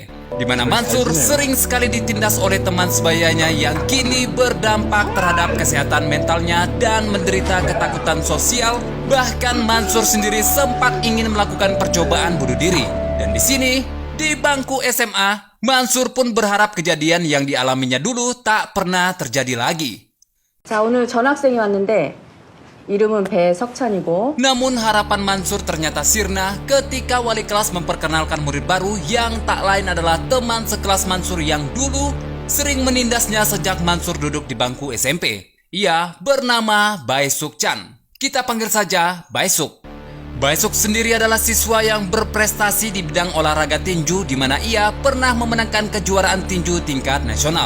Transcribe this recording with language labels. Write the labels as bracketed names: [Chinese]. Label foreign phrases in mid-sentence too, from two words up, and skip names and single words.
[Indonesian] Di mana Mansur sering sekali ditindas oleh teman sebayanya yang kini berdampak terhadap kesehatan mentalnya dan menderita ketakutan sosial. Bahkan Mansur sendiri sempat ingin melakukan percobaan bunuh diri. Dan di sini, di bangku SMA, Mansur pun berharap kejadian yang dialaminya dulu tak pernah terjadi lagi. [Korean] 자, 오늘 전학생이 왔는데 이름은 배석찬이고. [Indonesian] Namun harapan Mansur ternyata sirna ketika wali kelas memperkenalkan murid baru yang tak lain adalah teman sekelas Mansur yang dulu sering menindasnya sejak Mansur duduk di bangku SMP. Ia bernama Bae Suk Chan. Kita panggil saja Bae Suk. Bae Suk sendiri adalah siswa yang berprestasi di bidang olahraga tinju di mana ia pernah memenangkan kejuaraan tinju tingkat nasional.